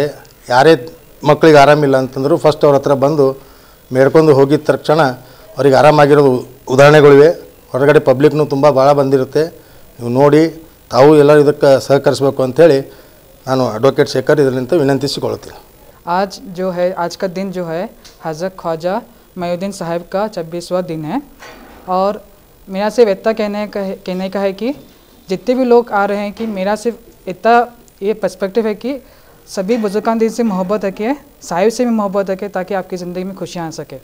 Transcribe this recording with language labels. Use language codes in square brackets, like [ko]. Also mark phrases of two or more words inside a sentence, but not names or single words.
[kn] ಯಾರೇ ಮಕ್ಕಳಿಗೆ ಆರಾಮಿಲ್ಲ ಅಂತಂದರೂ ಫಸ್ಟ್ ಅವ್ರ ಹತ್ರ ಬಂದು ಮೇಡ್ಕೊಂಡು ಹೋಗಿದ ತಕ್ಷಣ ಅವ್ರಿಗೆ ಆರಾಮಾಗಿರೋದು ಉದಾಹರಣೆಗಳಿವೆ. ಹೊರಗಡೆ ಪಬ್ಲಿಕ್ನು ತುಂಬ ಭಾಳ ಬಂದಿರುತ್ತೆ. ನೀವು ನೋಡಿ ತಾವು ಎಲ್ಲರೂ ಇದಕ್ಕೆ ಸಹಕರಿಸಬೇಕು ಅಂಥೇಳಿ ನಾನು ಅಡ್ವೊಕೇಟ್ ಶೇಖರ್ ಇದರಿಂದ ವಿನಂತಿಸಿಕೊಳ್ಳುತ್ತೇನೆ. [hi] आज जो है, आज का दिन जो है हज़रत ख्वाजा मोइनुद्दीन साहब का 26वां दिन है. और मेरा सिर्फ इतना कहने का है कि जितने भी लोग आ रहे हैं कि मेरा सिर्फ इतना ये पर्सपेक्टिव है कि सभी बुजुर्गान दिन से मोहब्बत रखिए, साहिब से भी मोहब्बत रखिए, ताकि आपकी ज़िंदगी में खुशियाँ आ सके.